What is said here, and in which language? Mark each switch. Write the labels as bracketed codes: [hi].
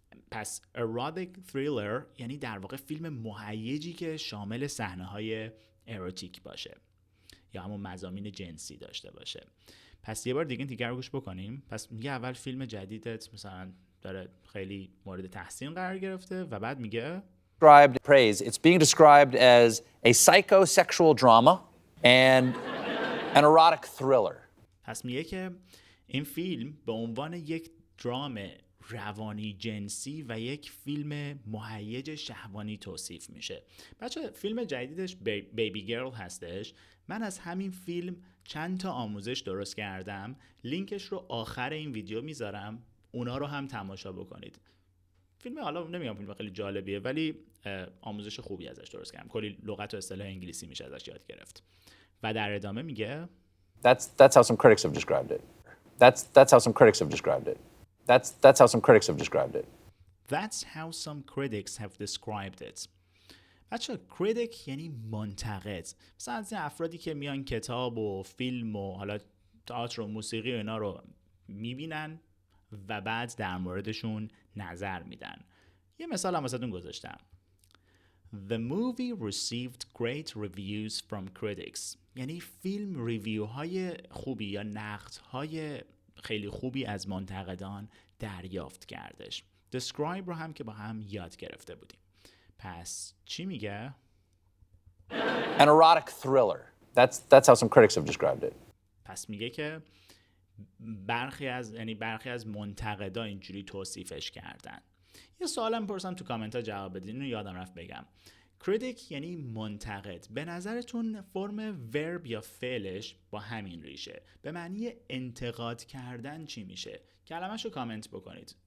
[fa] پس erotic thriller یعنی در واقع فیلم مهیجی که شامل صحنه‌های اروتیک باشه یا همون مضامین جنسی داشته باشه. پس یه بار دیگه این تیکر رو گوش بکنیم. پس میگه اول فیلم جدیدت مثلا داره خیلی مورد تحسین قرار گرفته و بعد میگه [en] Praise. It's being described as a psychosexual drama and an erotic thriller. [fa] پس میگه که این فیلم به عنوان یک درام روانی جنسی و یک فیلم مهیج شهوانی توصیف میشه. بچه فیلم جدیدش بیبی گرل هستش. من از همین فیلم چند تا آموزش درست کردم، لینکش رو آخر این ویدیو میذارم، اونا رو هم تماشا بکنید. فیلم حالا نمیگم فیلم خیلی جالبیه ولی آموزش خوبی ازش درست کردم، کلی لغت و اصطلاح انگلیسی میشه ازش یاد گرفت. و در ادامه میگه [en] That's how some critics have described it. That's how some critics have described it. That's how some critics have described it. That's how some critics have described it. [fa] بچه کریتیک یعنی منتقد. مثلا از این افرادی که میان کتاب و فیلم و حالا تئاتر و موسیقی و اینا رو میبینن و بعد در موردشون نظر میدن. یه مثال هم واسهتون گذاشتم. [en] The movie received great reviews from critics. [fa] یعنی فیلم ریویوهای خوبی یا نقدهای خیلی خوبی از منتقدان دریافت کردش. describe رو هم که با هم یاد گرفته بودیم. پس چی میگه؟ [en] An erotic thriller. That's how some critics have described it. [fa] پس میگه که برخی از منتقدا اینجوری توصیفش کردن. یه سوالم پرسم تو کامنت ها جواب بدین، اینو یادم رفت بگم. کریتیک یعنی منتقد. به نظرتون فرم ورب یا فعلش با همین ریشه به معنی انتقاد کردن چی میشه؟ کلمه‌شو کامنت بکنید.